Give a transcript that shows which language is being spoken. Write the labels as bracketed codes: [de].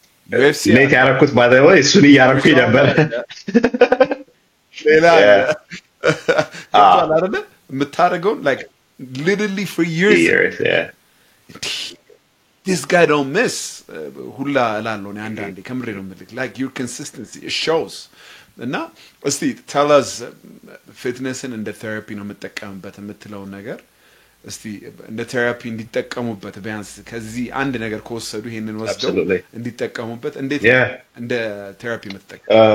[am] UFC ሌት ያደረኩት [en] by the way [am] እሱን እያደረኩኝ ነበር ሌላ አይደለ የምታደርገው [en] like literally for years yeah this guy don't miss [am] ሁላ እላለሁ እኔ አንዳንዴ ከምሬ ነው የምልህ [en] like your consistency it shows [am] እና እስቲ [en] tell us [am] fitnessን እንደ therapy ነው የምጠቀምበት የምትለው ነገር እስቲ እንደ ቴራፒ እንዲጠቀሙበት ቢያንስ ከዚህ አንድ ነገር ከወሰዱ ይሄንን ወስደው እንዲጠቀሙበት እንዴት እንደ ቴራፒ የምትጠቀም